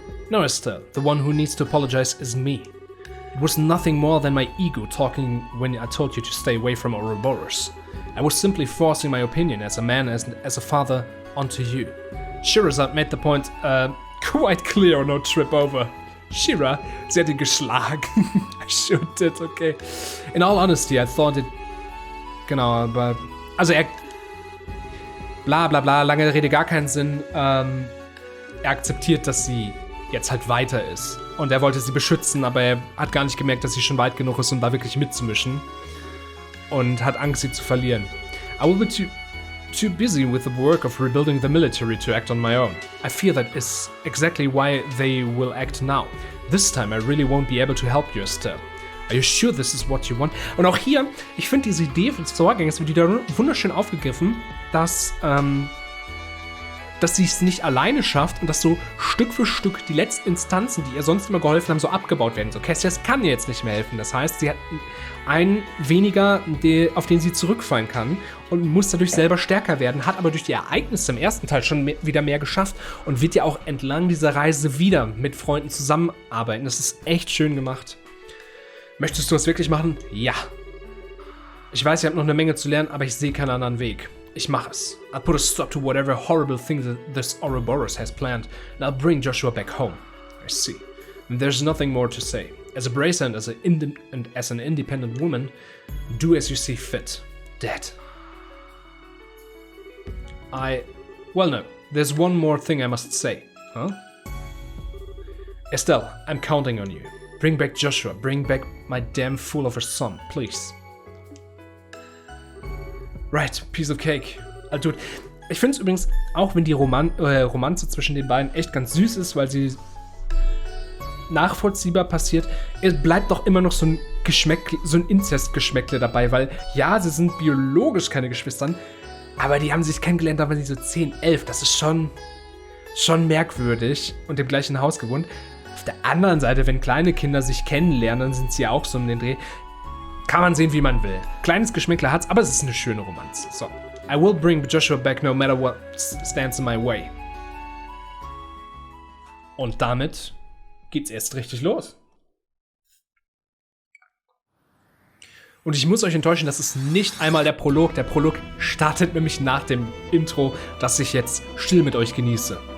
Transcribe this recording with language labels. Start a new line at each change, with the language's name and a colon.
English: No, Estelle, the one who needs to apologize is me. It was nothing more than my ego talking when I told you to stay away from Ouroboros. I was simply forcing my opinion as a man, as a father, onto you. Shirazad made the point, quite clear, no trip over.
German: Shira, sie hat ihn geschlagen.
English: I sure did, okay. In all honesty, I thought
German: Genau, aber. Also er. Bla bla bla, lange Rede, gar keinen Sinn. Er akzeptiert, dass sie jetzt halt weiter ist. Und er wollte sie beschützen, aber er hat gar nicht gemerkt, dass sie schon weit genug ist, um da wirklich mitzumischen. Und hat Angst, sie zu verlieren.
English: I will be too busy with the work of rebuilding the military to act on my own. I fear that is exactly why they will act now. This time I really won't be able to help you, Estelle. Are you sure this is what you want?
German: Und auch hier, ich finde diese Idee des Vorgängers wird wieder wunderschön aufgegriffen, dass sie es nicht alleine schafft und dass so Stück für Stück die letzten Instanzen, die ihr sonst immer geholfen haben, so abgebaut werden. So, Cassius kann ihr jetzt nicht mehr helfen. Das heißt, sie hat einen weniger, auf den sie zurückfallen kann und muss dadurch selber stärker werden, hat aber durch die Ereignisse im ersten Teil schon wieder mehr geschafft und wird ja auch entlang dieser Reise wieder mit Freunden zusammenarbeiten. Das ist echt schön gemacht. Möchtest du das wirklich machen? Ja. Ich weiß, ihr habt noch eine Menge zu lernen, aber ich sehe keinen anderen Weg. Ich mache es.
English: I'll put a stop to whatever horrible thing that this Ouroboros has planned, and I'll bring Joshua back home. I see. And there's nothing more to say. As a bracer and as an independent woman, do as you see fit. Dad. Well, no. There's one more thing I must say. Huh? Estelle, I'm counting on you. Bring back Joshua. Bring back my damn fool of a son, please. Right, piece of cake.
German: Also, ich finde es übrigens, auch wenn die Romanze zwischen den beiden echt ganz süß ist, weil sie nachvollziehbar passiert, es bleibt doch immer noch so ein Inzestgeschmäckle dabei, weil ja, sie sind biologisch keine Geschwistern, aber die haben sich kennengelernt, da waren sie so 10, 11. Das ist schon merkwürdig und im gleichen Haus gewohnt. Auf der anderen Seite, wenn kleine Kinder sich kennenlernen, dann sind sie ja auch so um den Dreh. Kann man sehen, wie man will. Kleines Geschmäckle hat's, aber es ist eine schöne Romanze. So.
English: I will bring Joshua back no matter what stands in my way.
German: Und damit geht's erst richtig los. Und ich muss euch enttäuschen, das ist nicht einmal der Prolog. Der Prolog startet nämlich nach dem Intro, das ich jetzt still mit euch genieße.